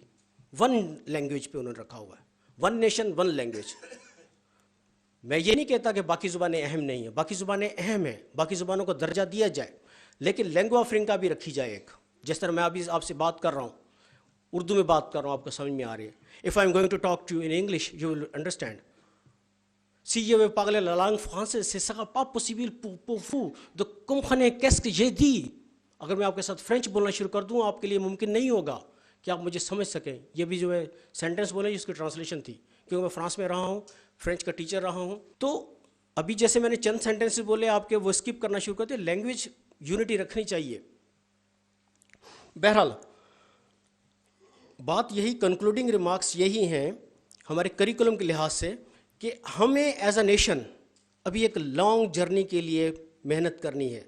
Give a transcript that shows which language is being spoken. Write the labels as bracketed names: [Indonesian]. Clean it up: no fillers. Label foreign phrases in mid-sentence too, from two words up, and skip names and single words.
[Urdu] 1 لینگویج پہ انہوں نے رکھا ہوا ہے، [English] 1 nation 1 language. [Urdu] میں یہ نہیں کہتا کہ باقی زبانیں اہم نہیں ہیں، باقی زبانیں اہم ہیں، باقی زبانوں کو درجہ دیا جائے، لیکن [English] lingua franca [Urdu] بھی رکھی جائے ایک. جس طرح میں ابھی آپ سے بات کر رہا ہوں، اردو میں بات کر رہا ہوں، آپ کو سمجھ میں آ رہی ہے. [English] If I'm going to talk to you in English, you will understand. [French] Si je veux parler la langue française, ce sera pas possible pour vous de comprendre qu'est-ce que j'ai dit. [Urdu] اگر میں آپ کے ساتھ فرینچ بولنا شروع کر دوں، آپ کے لیے ممکن نہیں ہوگا، کہ آپ مجھے سمجھ سکیں. یہ بھی جو ہے سینٹنس بولے اس کی ٹرانسلیشن تھی, کیونکہ میں فرانس میں رہا ہوں, فرینچ کا ٹیچر رہا ہوں. تو ابھی جیسے میں نے چند سینٹنس بولے آپ کے, وہ اسکپ کرنا شروع کرتے. [English] language unity [Urdu] رکھنی چاہیے. بہرحال بات یہی, [English] concluding remarks [Urdu] یہی ہیں ہمارے کریکولم کے لحاظ سے, کہ ہمیں [English] as a nation [Urdu] ابھی ایک [English] long journey [Urdu] کے لیے محنت کرنی ہے.